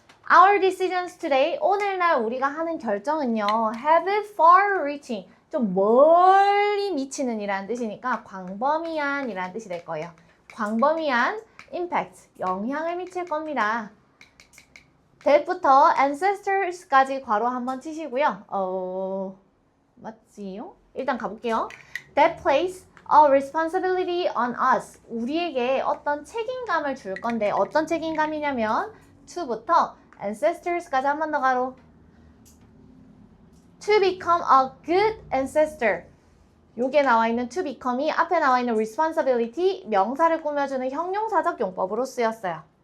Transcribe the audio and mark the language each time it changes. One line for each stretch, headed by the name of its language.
English: Our decisions today,
Korean: 오늘날 우리가 하는 결정은요,
English: have far-reaching,
Korean: 좀 멀리 미치는 이라는 뜻이니까 광범위한 이라는 뜻이 될 거예요. 광범위한 impact, 영향을 미칠 겁니다. that부터 ancestors까지 괄호 한번 치시고요. 맞지요? 일단 가볼게요.
English: That place a responsibility on us.
Korean: 우리에게 어떤 책임감을 줄 건데 어떤 책임감이냐면 to부터 ancestors까지 한 번 더 가로
English: to become a good ancestor.
Korean: 요게 나와 있는 to become이 앞에 나와 있는 responsibility 명사를 꾸며주는 형용사적 용법으로 쓰였어요.